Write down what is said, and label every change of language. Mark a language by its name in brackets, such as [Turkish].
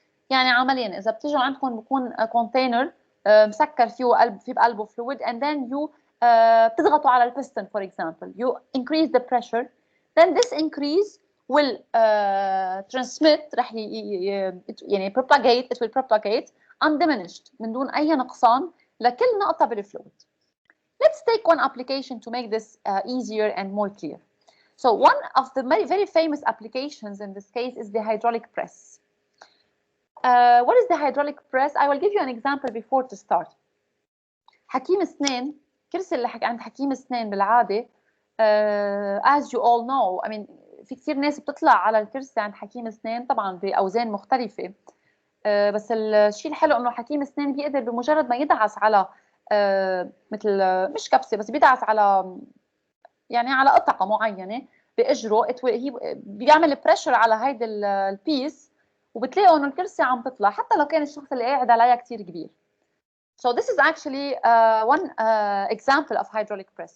[Arabic] يعني عمليا إذا بتيجوا عندكم بكون container مسكر فيه بقلبه fluid, [English] and then you [Arabic] بتضغطوا على البستن, [English] for example, you increase the pressure, then this increase will transmit, [Arabic] راح يعني propagate, [English] it will propagate undiminished [Arabic] من دون أي نقصان لكل نقطة بالفلويد. [English] Let's take one application to make this easier and more clear. So one of the very famous applications in this case is the hydraulic press. What is the hydraulic press? I will give you an example before to start. [Arabic] حكيم اسنان, كرسي اللي عند حكيم اسنان بالعادة, [English] as you all know, I mean, [Arabic] في كثير ناس بتطلع على الكرسي عند حكيم اسنان طبعا بأوزان مختلفة, بس الشيء الحلو انه حكيم اسنان بيقدر بمجرد ما يدعس على مثل مش كبسة, بس بيدعس على يعني على قطعة معينة بإجره, بيعمل بريشر على هيدا البيس, وبتلاقوا انه الكرسي عم تطلع حتى لو كان الشخص اللي قاعد عليها كثير كبير. [English] So this is actually one example of hydraulic press.